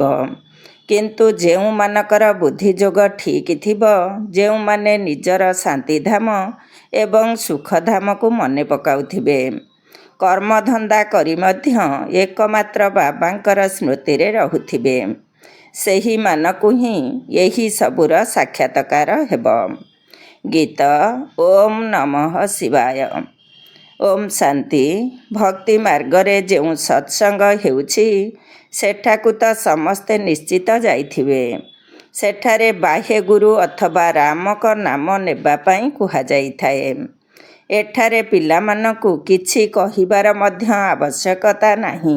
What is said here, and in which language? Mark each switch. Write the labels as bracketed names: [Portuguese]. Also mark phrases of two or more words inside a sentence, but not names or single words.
[Odia] କିନ୍ତୁ ଯେଉଁ ମାନଙ୍କର ବୁଦ୍ଧି ଯୋଗ ଠିକ୍ ଥିବ, ଯେଉଁ ମାନେ ନିଜର ଶାନ୍ତିଧାମ ଏବଂ ସୁଖଧାମକୁ ମନେ ପକାଉଥିବେ, କର୍ମଧନ୍ଦା କରି ମଧ୍ୟ ଏକମାତ୍ର ବାବାଙ୍କର ସ୍ମୃତିରେ ରହୁଥିବେ, ସେହି ମାନଙ୍କୁ ହିଁ ଏହି ସବୁର ସାକ୍ଷାତକାର ହେବ। [Sanskrit] गीत ओम नमः शिवाय। [Odia] ଓମ୍ ଶାନ୍ତି। ଭକ୍ତି ମାର୍ଗରେ ଯେଉଁ ସତ୍ସଙ୍ଗ ହେଉଛି ସେଠାକୁ ତ ସମସ୍ତେ ନିଶ୍ଚିତ ଯାଇଥିବେ। ସେଠାରେ ବାହ୍ୟ ଗୁରୁ ଅଥବା ରାମଙ୍କ ନାମ ନେବା ପାଇଁ କୁହା ଯାଇଥାଏ। ଏଠାରେ ପିଲାମାନଙ୍କୁ କିଛି କହିବାର ମଧ୍ୟ ଆବଶ୍ୟକତା ନାହିଁ।